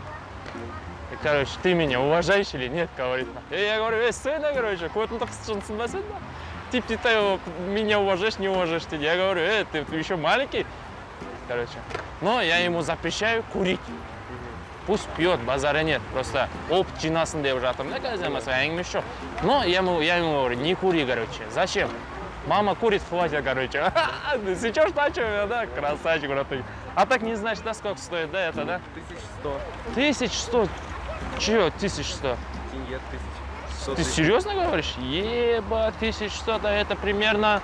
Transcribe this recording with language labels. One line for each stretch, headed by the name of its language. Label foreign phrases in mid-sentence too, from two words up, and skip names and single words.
Russian: Короче, ты меня уважаешь или нет, говорит. И я говорю, сына, короче, кот-то сына. Типа, ты меня уважаешь, не уважаешь. Я говорю, ты еще маленький. Короче. Но я ему запрещаю курить. Пусть пьет, базара нет. Просто опыт
Kazakh: жинасын деп жатырмын да қазір mesela әңгіме жоқ.
Russian: Но я ему говорю, не кури, короче. Зачем? Мама курит, хватит, короче. Сейчас начал, да, красавчик, братан. А так не знаешь, да, сколько стоит, да, это, да? 1100. 1100? Чего 1100? Тенге 1100. Ты серьезно говоришь? Еба, 1100, да, это примерно